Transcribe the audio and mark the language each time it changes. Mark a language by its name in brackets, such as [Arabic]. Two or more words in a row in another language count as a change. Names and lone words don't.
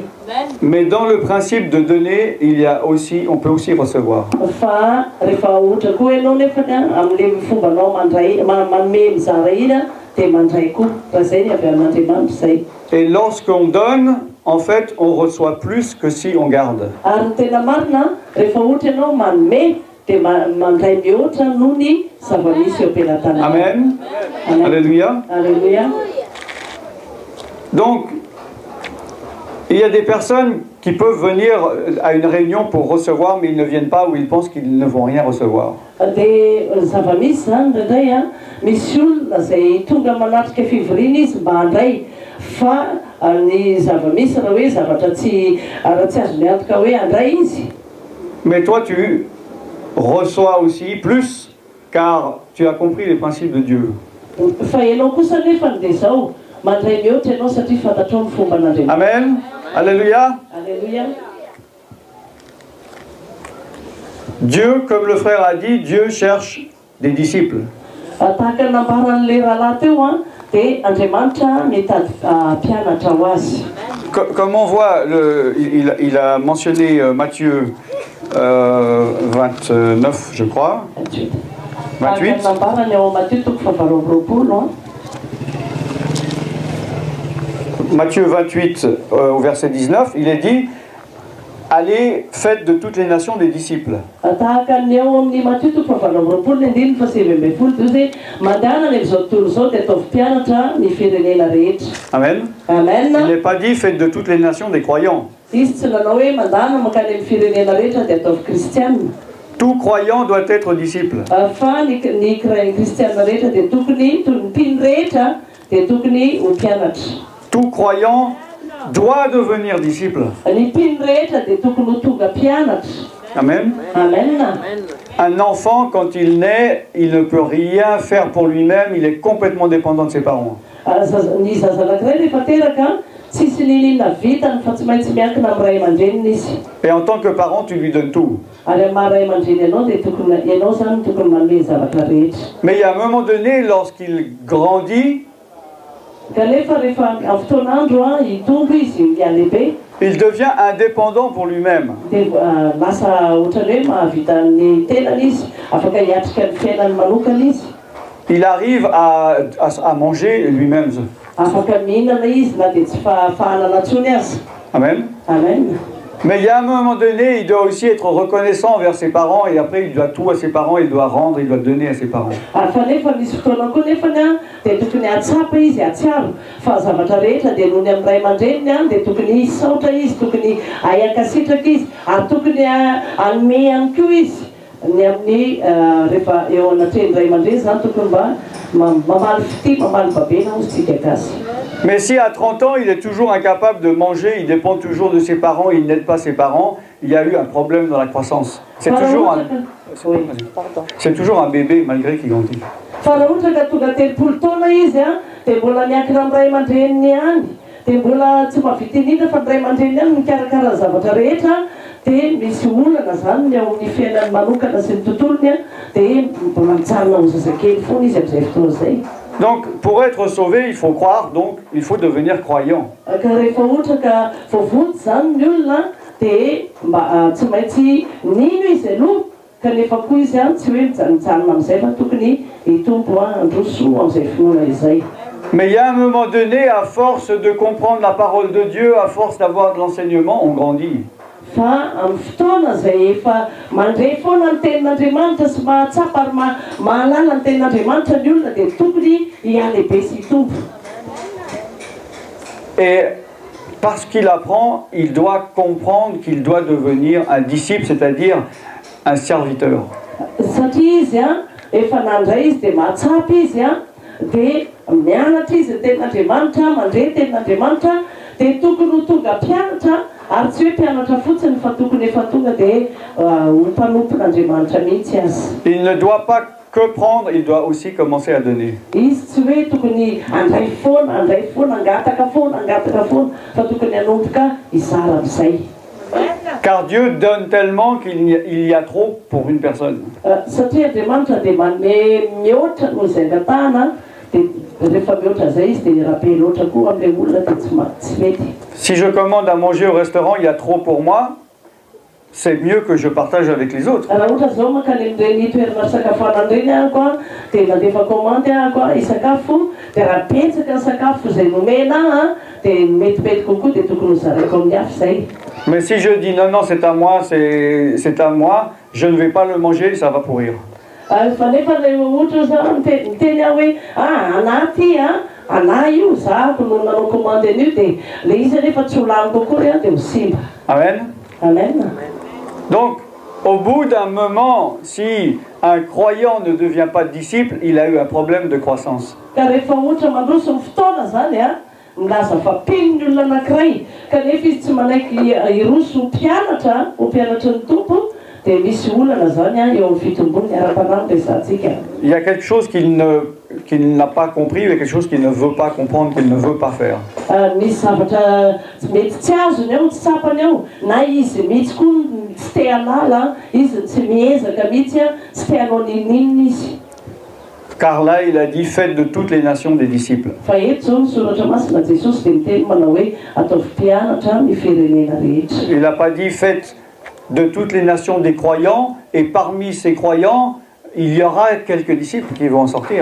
[French] Mais dans le principe de donner, on peut aussi recevoir. [Malagasy] Fa rehefa ohatra koa ianao nefany amin'ilay fombanao manome mizara iny dia mandray koa. Raha izay ny avy amin'Andriamanitra zay. [French] Et lorsqu'on donne, en fait, on reçoit plus que si on garde. [Malagasy] Ary ny tena marina rehefa ohatra ianao manome dia mandray mihoatra noho ny zava-misy eo am-pelantanana. Amen. Amen. Alléluia. Alléluia. [French] Donc, il y a des personnes qui peuvent venir à une réunion pour recevoir, mais ils ne viennent pas ou ils pensent qu'ils ne vont rien recevoir. [Malagasy] Dia zava-misy zany indraindray a misy olona izay tonga manatrika fivoriana izy mba handray fa ny zava-misy raha hoe zavatra tsy azony antoka hoe handray izy. [French] Mais toi, tu reçois aussi plus, car tu as compris les principes de Dieu. [Malagasy] Fa ianao kosa nefa dia izao mandray mihoatra ianao satria fantatrao ny fomba an'Andriamanitra. Amen. Alléluia. Alléluia. [French] Dieu, comme le frère a dit, Dieu cherche des disciples. [Malagasy] Tahaka ny nambaran'ilay rahalahy teo a dia Andriamanitra mitady mpianatra ho azy. [French] Comme on voit, il a mentionné Matthieu 29, je crois. 28. [Malagasy] Nambarany ao Matthieu toko fahavalo amby roapolo. [French] Matthieu 28, au verset 19, il est dit « Allez, faites de toutes les nations des disciples. » [Malagasy] Tahaka ny ao amin'ny Matthieu toko fahavalo amby roapolo ny andininy fa sivy ambin'ny folo dia hoe mandehana ny amin'izao tontolo izao dia ataovy mpianatra ny firenena rehetra. Amen. Amen. [French] Il n'est pas dit « Faites de toutes les nations des croyants ». [Malagasy] Izy tsy nanao hoe mandehana mankany amin'ny firenena rehetra dia ataovy kristianina. [French] Tout croyant doit être disciple. [Malagasy] Fa ny kristianina rehetra dia tokony toy ny mpino rehetra dia tokony ho mpianatra. [French] Tout croyant doit devenir disciple. [Malagasy] Ny mpino rehetra dia tokony ho tonga mpianatra. Amen. Amen. [French] Un enfant, quand il naît, il ne peut rien faire pour lui-même, il est complètement dépendant de ses parents. [Malagasy] Ny zaza anankiray rehefa teraka tsisy ninona vitany fa tsy maintsy miankina amin'ny ray aman-dreniny izy. [French] Et en tant que parent, tu lui donnes tout. [Malagasy] Ary amin'ny ray aman-dreny ianao dia tokony ianao zany tokony manome zavatra rehetra. [French] Mais il y a un moment donné, lorsqu'il grandit, [Malagasy] Kanefa rehefa amin'ny fotoan'andro hitombo izy mialehibe [French] il devient indépendant pour lui-même. [Malagasy] dia lasa ohatrany hoe mahavita ny tenany izy afaka hiatrika ny fiainany manokana izy. [French] Il arrive à manger lui-même. [Malagasy] Afaka mihinana izy na dia tsy fahanana intsony azy. Amen. Amen. [French] Mais il y a un moment donné, il doit aussi être reconnaissant envers ses parents et après il doit tout à ses parents, il doit rendre, il doit donner à ses parents. [Malagasy] Fa nefa misy fotoana koa nefany a dia tokony atsapa izy atsiaro fa zavatra rehetra dia nohony amin'ny ray aman-dreniny a dia tokony hisaotra izy, tokony ahiankasitraka izy ary tokony hanome ihany koa izy ny amin'ny rehefa eo anatrehany ray aman-dreny zany tokony mba mamaly fity mamaly babena ozy tsika gasy. [French] Mais si à 30 ans, il est toujours incapable de manger, il dépend toujours de ses parents, il n'aide pas ses parents, il y a eu un problème dans la croissance. C'est toujours un bébé malgré qu'il grandit. [Malagasy] Fa raha ohatra ka tonga telopolo taona izy a dia mbola miankina amin'ny ray aman-dreniny ihany dia mbola tsy mahavita indrindra fa ny ray aman-dreniny ihany mikarakara zavatra rehetra dia misy olana zany ny ao amin'ny fiainany manokana sy ny tontolony a dia mbola mitsarona ho zazakely foana izy amin'izay fotoana izay. [French] Donc, pour être sauvé, il faut croire, donc il faut devenir croyant. [Malagasy] Ka rehefa ohatra ka voavoto zany ny olona dia mba tsy maintsy nino izy aloha kanefa koa izy a tsy hoe mijanona amin'izay fa tokony hitombo handroso amin'izay finoana izay. [French] Mais il y a un moment donné, à force de comprendre la parole de Dieu, à force d'avoir de l'enseignement, on grandit. [Malagasy] Fa amin'ny fotoana izay efa mandray foana ny tenin'Andriamanitra sy mahatsapa ary mahalala ny tenin'Andriamanitra ny olona dia tokony hialehibe sy hitombo. [French] Et parce qu'il apprend, il doit comprendre qu'il doit devenir un disciple, c'est-à-dire un serviteur. [Malagasy] Satria izy a efa nandray izy dia mahatsapa izy a dia mianatra izy ny tenin'Andriamanitra mandray tenin'Andriamanitra dia tokony ho tonga mpianatra ary tsy hoe mpianatra fotsiny fa tokony efa tonga dia ho mpanompon'Andriamanitra mihitsy azy. [French] Il ne doit pas que prendre, il doit aussi commencer à donner. [Malagasy] Izy tsy hoe tokony andray foana angataka foana fa tokony hanomboka izara amin'izay. [French] Car Dieu donne tellement qu'il y a trop pour une personne. [Malagasy] Satria Andriamanitra dia manome mihoatra noho izay angatahana dia rehefa mihoatra zay izy dia rabe loatra koa amin'ilay olona dia tsy mety. [French] Si je commande à manger au restaurant, il y a trop pour moi, c'est mieux que je partage avec les autres. [Malagasy] Raha ohatra zao mankany amin'ireny toerana fisakafoanana ireny ahako a dia mandefa commande ahako a hisakafo dia raha betsaka ny sakafo izay nomena a dia metimety kokoa dia tokony hozaraiko amin'ny hafa zay. [French] Mais si je dis non, non, c'est à moi, c'est à moi, je ne vais pas le manger, ça va pourrir. [Malagasy] Fa nefa ilay ohatra zao miteny aho hoe anaty ana io zahako no nanao commande an'io dia le izy rehefa tsy ho lany kokory a dia ho simba. Amen. Amen. [French] Donc, au bout d'un moment, si un croyant ne devient pas disciple, il a eu un problème de croissance. [Malagasy] Ka rehefa ohatra mandroso ny fotoana zany a milaza fa pininy olona anankiray kanefa izy tsy manaiky hiroso ho mpianatra ny tompo dia misy olana zany a eo amin'ny fitombony ara-panahy resantsika. [French] Il y a quelque chose qu'il n'a pas compris, il y a quelque chose qu'il ne veut pas comprendre, qu'il ne veut pas faire. [Malagasy] Misy zavatra mety tsy azony ao tsy tsapany ao na izy mihitsy koa tsy te hanala izy tsy miezaka mihitsy a tsy te hanao ninninona izy. [French] Car là, il a dit, faites de toutes les nations des disciples. [Malagasy] Fa eto zao ny soratra masina Jesosy dia miteny manao hoe ataovy mpianatra ny firenena rehetra. [French] Il n'a pas dit, faites de toutes les nations des croyants, et parmi ces croyants, il y aura quelques disciples qui vont en sortir.